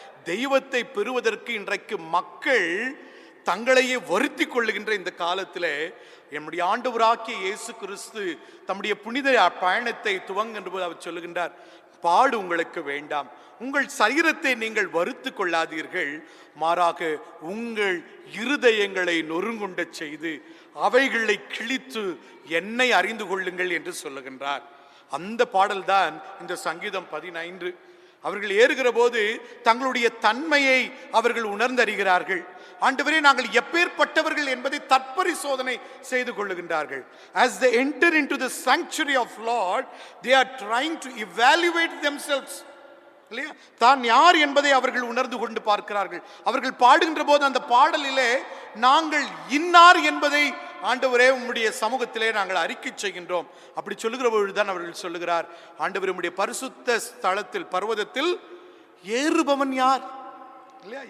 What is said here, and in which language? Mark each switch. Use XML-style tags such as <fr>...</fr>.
<ta>தெய்வத்தை பெறுவதற்கு இன்றைக்கு மக்கள் தங்களையே வருத்தி கொள்ளுகின்ற இந்த காலத்தில் என்னுடைய ஆண்டவராகிய இயேசு கிறிஸ்து தம்முடைய புனித பயணத்தை துவங்குகின்ற போது அவர் சொல்லுகின்றார், பாடு உங்களுக்கு வேண்டாம், உங்கள் சரீரத்தை நீங்கள் வருத்து கொள்ளாதீர்கள், மாறாக உங்கள் இருதயங்களை நொறுங்குண்ட செய்து அவைகளை கிழித்து என்னை அறிந்து கொள்ளுங்கள் என்று சொல்லுகின்றார். அந்த பாடல்தான் இந்த சங்கீதம் 15. அவர்கள் ஏறுகிற போது தங்களுடைய தன்மையை அவர்கள் உணர்ந்தறிகிறார்கள். ஆண்டவரே நாங்கள் எப்பேற்பட்டவர்கள் என்பதை தற்பரிசோதனை செய்து கொள்ளுகின்றார்கள்.</ta> <en>As they enter into the sanctuary of Lord, they are trying to evaluate themselves.</en> <ta>இல்லையா? தான் யார் என்பதை அவர்கள் உணர்ந்து கொண்டு பார்க்கிறார்கள். அவர்கள் பாடுகின்ற போது அந்த பாடலிலே நாங்கள் இன்னார் என்பதை ஆண்டவரே உம்முடைய சமூகத்திலே நாங்கள் அறிக்கை செய்கின்றோம். அப்படி சொல்லுகிற பொழுதுதான் அவர்கள் சொல்லுகிறார், ஆண்டவரே உம்முடைய பரிசுத்த ஸ்தலத்தில் பர்வதத்தில் ஏறுபவன் யார்? இல்லையா?</ta>